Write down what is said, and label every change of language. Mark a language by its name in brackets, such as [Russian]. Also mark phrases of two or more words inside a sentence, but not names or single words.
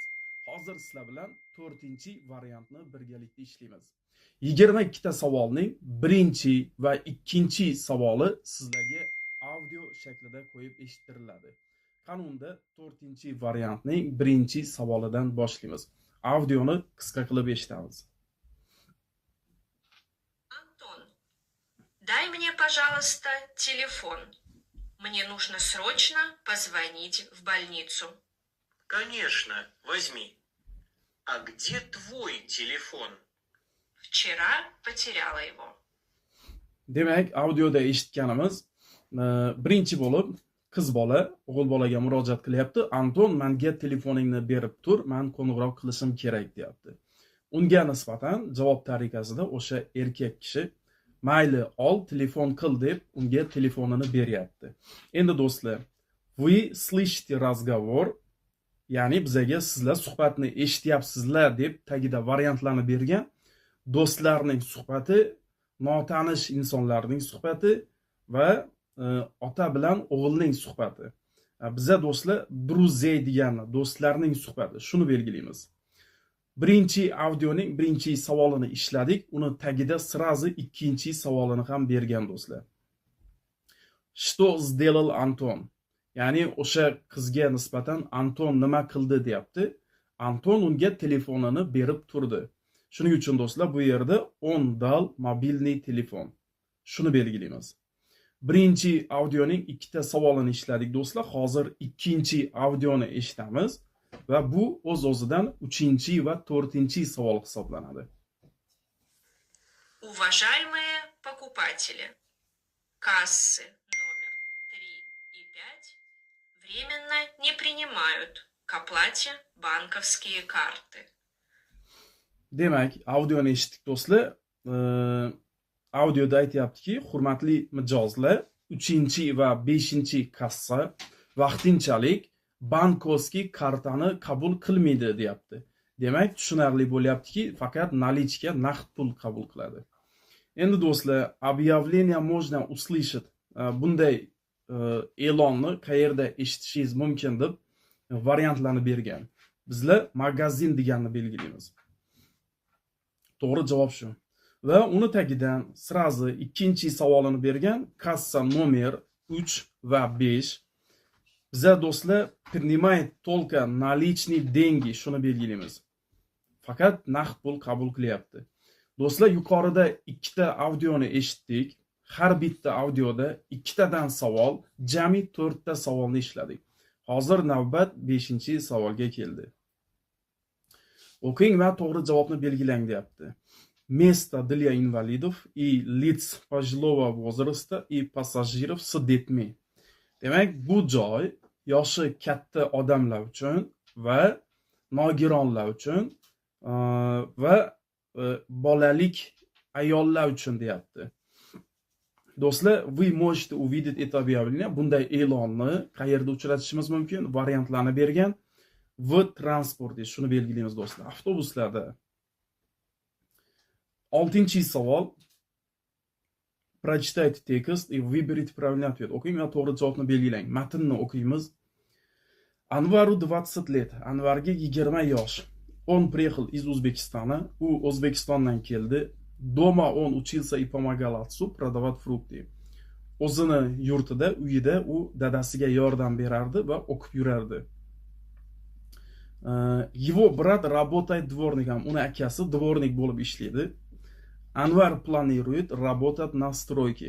[Uzbek] Hozir sizlar bilan 4-chi variantni birgalikda ishlaymiz. 22 ta savolning 1-chi va 2-chi savoli sizlarga audio shaklida qo'yib eshittiriladi. Qanunda 4-chi variantning 1-chi savolidan boshlaymiz. Audioni qisqa qilib eshitamiz. [Russian] Антон, дай мне, пожалуйста, телефон. Мне нужно срочно позвонить в больницу. Конечно, возьми. А где твой телефон? Вчера потеряла его. [Uzbek] Demak, audioda eshitganimiz birinchi bo'lib qiz bola o'g'il bolaga murojaat qilyapti. Anton, menga telefoningni berib tur, men qo'ng'iroq qilishim kerak deyapti. Unga nisbatan javob tariqasida o'sha erkak kishi mayli ol, telefon qil deb unga telefonini beryapti. Endi do'stlar, [Russian] вы слышите разговор, [Uzbek] ya'ni bizaga sizlar suhbatni eshityapsizlar deb tagida variantlarni bergan. Do'stlarning suhbati, notanish insonlarning suhbati va ota bilan o'g'ilning suhbati. Biza do'stlar друзей degani do'stlarning suhbati. Shuni belgilaymiz. Birinchi audioning birinchi savolini ishladik. Uni tagida sразу ikkinchi savolini ham bergan do'stlar. [Russian] Что сделал Антон? [Uzbek] Ya'ni o'sha qizga nisbatan Anton nima qildi deyapti. Anton unga telefonini berib turdi. Shuning uchun do'stlar bu yerda [Russian] он дал мобильный телефон. [Uzbek] Shuni belgilaymiz. Birinchi audioning ikkita savolini ishladik do'stlar. Hozir ikkinchi audioni eshitamiz va bu o'z-o'zidan 3-chi va 4-chi savol hisoblanadi. [Russian] Уважаемые покупатели, кассы номер 3 и 5 временно не принимают к оплате банковские карты. [Uzbek] Demak, audioni eshitdik do'stlar. Audioda aytayaptiki, hurmatli mijozlar, 3-chi va 5-chi kassa vaqtinchalik bankovskiy kartani qabul qilmaydi deyapti. Demak, tushunarli bo'lyaptiki, faqat nalichka naqd pul qabul qiladi. Endi do'stlar, [Russian] объявление можно услышать [Uzbek] bunday e'lonni qayerda eshitishingiz mumkin deb variantlarni bergan. Bizlar magazin deganni belgilaymiz. To'g'ri javob shu. Va uni tagidan sразу ikkinchi savolini bergan, kassa nomer 3 va 5. Biza do'stlar [Russian] принимает только наличный деньги [Uzbek] shuni belgilaymiz. Faqat naqd pul qabul qilyapti. Do'stlar, yuqorida ikkita audioni eshitdik. Har bitta audioda ikkitadan savol, jami 4 ta savolni ishladik. Hozir navbat 5-chi savolga keldi. O'qing va to'g'ri javobni belgilang deyapti. [Russian] Место для инвалидов и лиц пожилого возраста и пассажиров с детьми. [Uzbek] Demak, bu joy yoshi katta odamlar uchun va nogironlar uchun va bolalik ayollar uchun deyapti. Do'stlar, [Russian] вы можете увидеть это объявление. [Uzbek] Bunday e'lonni qayerda uchratishimiz mumkin? Variantlarni bergan. [Russian] В транспорте, [Uzbek] shuni belgilaymiz do'stlar. Avtobuslarda. 6-chi savol. [Russian] Прочитайте текст и выберите правильный ответ. [Uzbek] O'qing va to'g'ri javobni belgilang. Matnni o'qiymiz. Anvaru [Russian] 20 лет. [Uzbek] Anvarga 20 yosh. [Russian] Он приехал из Узбекистана. [Uzbek] U O'zbekistondan keldi. [Russian] Дома он учился и помогал отцу продавать фрукты. [Uzbek] O'zini yurtida, uyida u dadasiga yordam berardi va o'qib yurardi. [Russian] Его брат работает дворником. [Uzbek] Uni akasi dvornik bo'lib ishlaydi. [Russian] Anvar планирует работать на стройке.